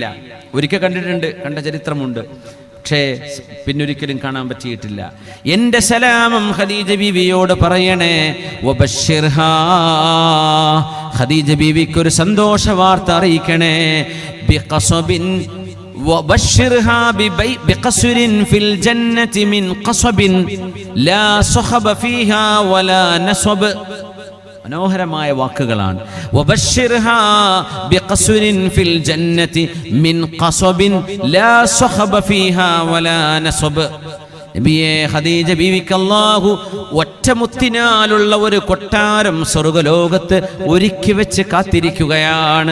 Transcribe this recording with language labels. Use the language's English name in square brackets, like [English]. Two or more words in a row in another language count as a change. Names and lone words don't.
[Malayalam] ഒരിക്കൽ കണ്ടിട്ടുണ്ട്, കണ്ട ചരിത്രമുണ്ട്, പക്ഷേ പിന്നൊരിക്കലും കാണാൻ പറ്റിയിട്ടില്ല. എന്റെ സലാമം ഖദീജ ബീവിയോട് പറയണേ. വബശ്ശിർഹാ, ഖദീജ ബീവിക്ക് ഒരു സന്തോഷ വാർത്ത അറിയിക്കണേ. [Arabic] ബിഖസബിൻ وبشرها بقصر في الجنة من قصب لا صخب فيها ولا نصب. [Malayalam] മനോഹരമായ വാക്കുകളാണ്. [Arabic] وبشرها بقصر في الجنة من قصب لا صخب فيها ولا نصب. [Malayalam] നബിയേ, ഖദീജ ബീവിക്ക് അല്ലാഹു ഒറ്റമുത്തിനാലുള്ള ഒരു കൊട്ടാരം സ്വർഗ്ഗലോകത്ത് ഒരുക്കി വെച്ച് കാത്തിരിക്കുകയാണ്.